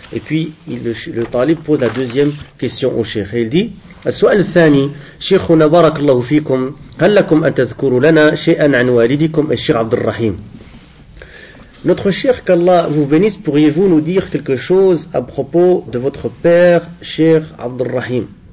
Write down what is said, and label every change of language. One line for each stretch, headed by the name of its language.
French: Et puis le talib pose la deuxième question au Cheikh. Il dit
Arabic: السؤال الثاني شيخنا بارك الله فيكم هل لكم أن تذكروا لنا شيئا عن والدكم الشيخ عبد الرحيم.
French: Notre cher, qu'Allah vous bénisse, pourriez-vous nous dire quelque chose à propos de votre père, cher Abd al-Rahim?